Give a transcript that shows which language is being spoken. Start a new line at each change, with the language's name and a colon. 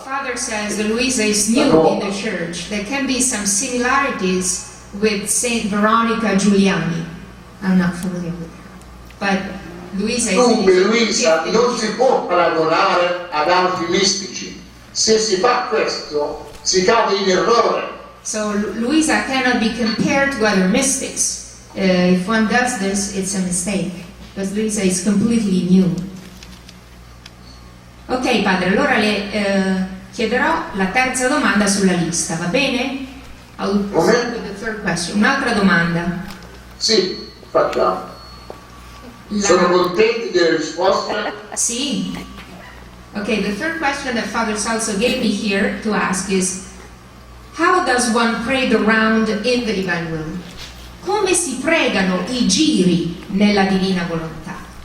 English: Father says that Luisa is new in the church. There can be some similarities with Saint Veronica Giuliani. I'm not familiar with her, but Luisa is
Italian: Dunque Luisa in non si può paragonare ad altri mistici. Se si fa questo si cade in errore.
English: So Luisa cannot be compared to other mystics. If one does this, it's a mistake, because Luisa is completely new.
Italian: Ok, padre, allora le chiederò la terza domanda sulla lista, va bene?
English: I'll proceed with the third question.
Italian: Un'altra domanda. Sì, facciamo. Sono contenti delle risposte? Sì.
English: Okay, the third question that Father Salso gave me here to ask is, how does one pray the round in the divine will?
Italian: Come si pregano i giri nella divina volontà?